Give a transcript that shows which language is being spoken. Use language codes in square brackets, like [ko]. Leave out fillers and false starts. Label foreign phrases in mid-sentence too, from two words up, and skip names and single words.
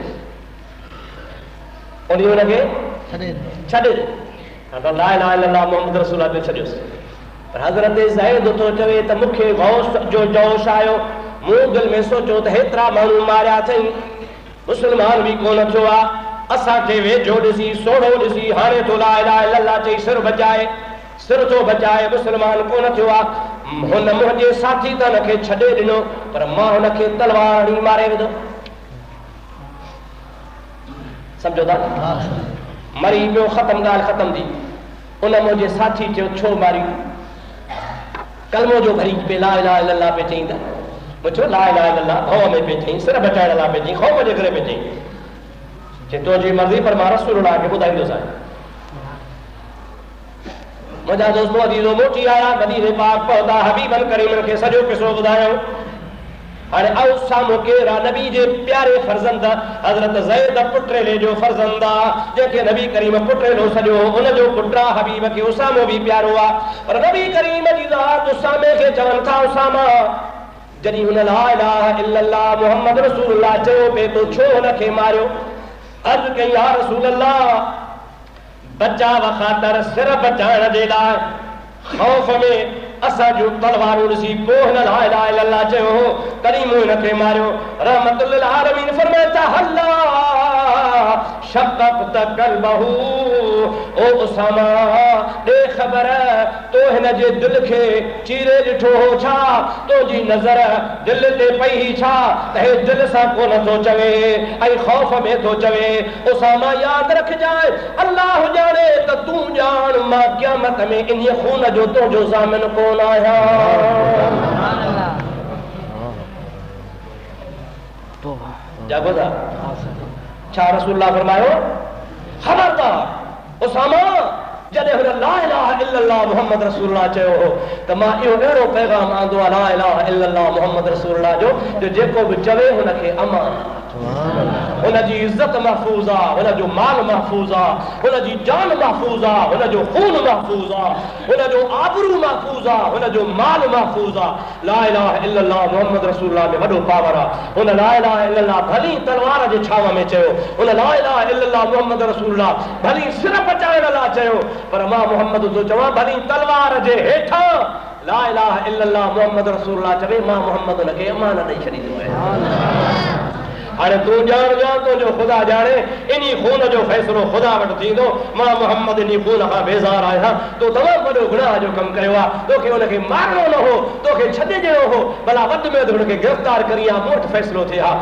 [sd] उनखे छॾे [ar] لا إله إلا الله محمد رسول الله [sd] ते छॾियोसि। पर हज़रत ज़ैद थो चवे त मूंखे गौस जो जोश आयो, मूं दिलि में सोचियो त हेतिरा माण्हू मारिया अथई, मुस्लमान बि कोन थियो आहे, असांखे वेझो ॾिसी सोढ़ो ॾिसी हाणे थो [ar] لا إله إلا الله [sd] चई सिर बचाए, सिर थो बचाए, मुस्लमान कोन थियो आहे। हुन मुंहिंजे साथी त हुनखे छॾे ॾिनो, पर मां हुनखे तलवार हणी मारे विधो। सम्झो था, मरी पियो, ख़तम, ॻाल्हि ख़तम थी। उन मुंहिंजे साथी चयो, छो मारी? कलमो जो भरी पे [ar] لا إله إلا الله [sd] पे चई त मुंहिंजो [ar] لا إله إلا الله [sd] भउ में पे चई, सिर बचाइण लाइ पे चई, ख़ौफ़ जे करे पे चई, चई तुंहिंजी मर्ज़ी, पर मां रसूलुल्लाह खे ॿुधाईंदोसि। मुंहिंजा दोस्तो अज़ीज़ो मोटी आया, मदीने पाक पहुता, हबीबन करीमन खे सॼो किसो ॿुधायो। हाणे आओ साम्हूं केरु आहे? नबी जे प्यारे फर्ज़ंद हज़रत ज़ैद पुटेले जो फर्ज़ंद आहे, जंहिंखे नबी करीम पुटेलो सॼो, उनजो पुटु आहे। हबीब खे उसामो बि प्यारो आहे, पर नबी करीम जी ज़ात उसामे खे चवनि था, उसामा, जॾहिं हुन [ar] لا إله إلا الله محمد رسول الله [sd] चयो पिए तो छो हुनखे मारियो? अर्ज़ कई, [ar] يا رسول الله, [sd] बचाव ख़ातिर, सिर बचाइण जे लाइ, ख़ौफ़ में असां जूं तलवारूं ॾिसी पोइ हिन [ar] لا إله إلا الله [sd] चयो हो, तॾहिं मूं हिनखे मारियो। रहमतुल लिल आलमीन फरमाए था, [ar] هلا شققت قلبه, [sd] ओ उसामा, ॾे ख़बर, तो हिन जे दिलि खे चीरे ॾिठो हो छा? तुंहिंजी नज़र दिलि ते पई छा त हे दिलि सां कोन थो चवे ऐं ख़ौफ़ में थो चवे? उसामा, यादि रखजांइ, अल्लाह ॼाणे त तूं ॼाण, मां क़यामत में इन खून जो तुंहिंजो ज़ामिन कोन आहियां। जागो था, छा रसूलुल्लाह फरमायो? खबरदार उसामा जॾहिं हुन [ar] لا إله إلا الله محمد رسول الله [sd] चयो हो त मां इहो अहिड़ो पैगाम आंदो आहे [ar] لا إله إلا الله محمد رسول الله [sd] जो जेको बि चवे हुनखे अमान हुनजी इज़त महफ़ूज़ आहे, हुनजो माल महफ़ूज़ आहे, हुनजी जान महफ़ूज़ आहे, हुनजो खून महफ़ूज़ आहे, हुनजो आबरू महफ़ूज़ आहे, हुनजो माल महफ़ूज़ आहे। [ar] لا إله إلا الله محمد رسول الله [sd] में वॾो पावर आहे। हुन [ar] لا إله إلا الله [sd] भली तलवार जे छांव में चयो, हुन [ar] لا إله إلا الله محمد رسول الله [sd] भली सिर पचाइण लाइ चयो, पर मां मुहम्मद थो चवां भली तलवार जे हेठां [ar] لا إله إلا الله محمد رسول الله [sd] चवे मां मुहम्मद हुनखे अमान ॾेई छॾींदो आहियां। हाणे तूं ॼाण तुंहिंजो ख़ुदा ॼाणे इन खून जो फ़ैसिलो ख़ुदा वटि थींदो। मां मुहम्मद इन खून खां बेज़ार आहियां। तो तमामु वॾो गुनाह जो कमु कयो आहे, तोखे हुनखे मारणो न हो, तोखे छॾे ॾियणो हो, भला वधि में वधि हुनखे गिरफ़्तार करी आहे, मूं वटि फ़ैसिलो थिए हा।